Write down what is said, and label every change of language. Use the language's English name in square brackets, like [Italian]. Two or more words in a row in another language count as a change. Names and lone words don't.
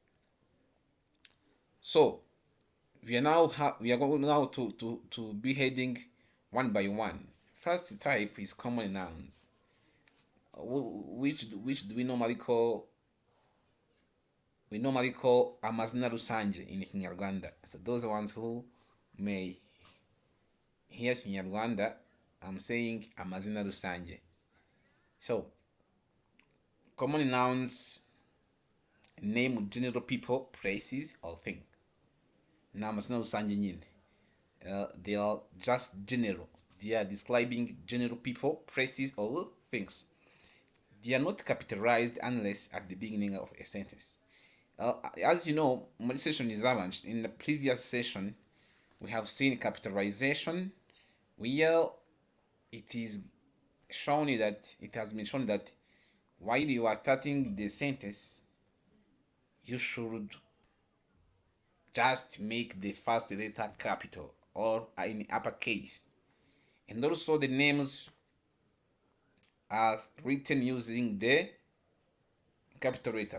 [English] So we are going now to be heading one by one. First type is common nouns, which do we normally call [Kinyarwanda] amazina rusange [English] in Kinyarwanda. So those ones who may hear Kinyarwanda, I'm saying [Kinyarwanda] amazina rusange. [English] So common nouns name general people, places, or things. [Kinyarwanda] Na amazina rusange nyine. [English] They are just general. They are describing general people, places, or things. They are not capitalized unless at the beginning of a sentence. As you know, modernization is advanced. In the previous session, we have seen capitalization, where it is it has been shown that while you are starting the sentence, you should just make the first letter capital or in uppercase, and also the names are written using the capital letter.